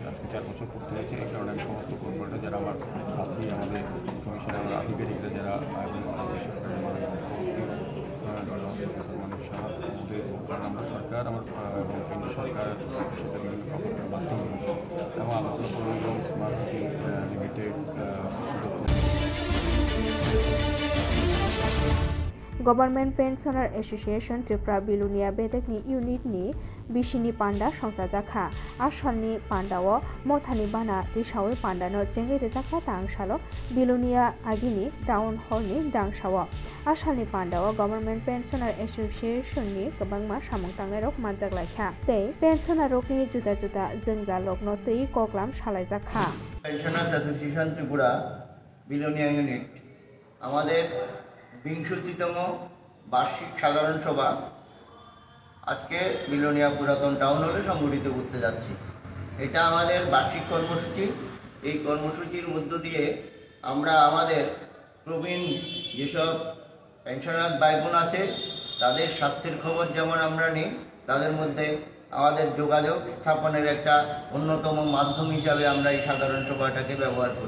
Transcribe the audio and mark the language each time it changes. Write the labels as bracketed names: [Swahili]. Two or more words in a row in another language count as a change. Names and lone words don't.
[Bangla] আজকে 4 বছর পূর্তি হয়েছে, এই কারণে আমি সমস্ত কর্মীরা যারা আমার সাথী আমাদের কমিশনার আধিকারিকরা যারা রাজ্য সরকারের মানুষ আমাদের কারণ আমরা সরকার আমার এবং কেন্দ্র সরকার সেটা বিভিন্ন প্রকল্পের মাধ্যমে এবং আগরতলা পৌর নিগম স্মার্ট সিটি লিমিটেড [Kok Borok] Government Pensioner Association Tripura Bilunia Bedekni Unit ni Bishini Panda Songsajakha Ashalni Pandao Mothani Bana Rishawi Pandano Jengi Rizakha Tangshalo Bilunia Agini Town Hall ni Dangshawa Ashalni Pandao Government Pensioner Association ni Kabangma Samungtangerok Manjaglakha Tei Pensioner Rokni Juda Juda Jengja Lokno Tei Koklam Shalaijakha [Bangla] Pensioners Association Tripura Bilunia Unit আমাদের 62তম বার্ষিক সাধারণ সভা আজকে বিলোনিয়া পুরাতন টাউন হলে সংগঠিত করতে যাচ্ছি। এটা আমাদের বার্ষিক কর্মসূচি। এই কর্মসূচির মধ্য দিয়ে আমরা আমাদের প্রবীণ যেসব পেনশনার ভাই বোন আছে তাদের স্বাস্থ্যের খবর যেমন আমরা নিই, তাদের মধ্যে আমাদের যোগাযোগ স্থাপনের একটা অন্যতম মাধ্যম হিসাবে আমরা এই সাধারণ সভাটাকে ব্যবহার করি।